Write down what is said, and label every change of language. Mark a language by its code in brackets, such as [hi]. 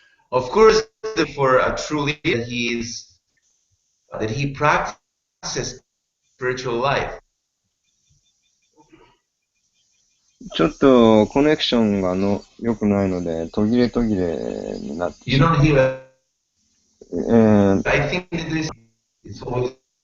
[en] Of course, for a true leader, that he practices spiritual life. [ja] ちょっとコネクションが良くないので、途切れになってしまう。 [en] You don't hear I think this is always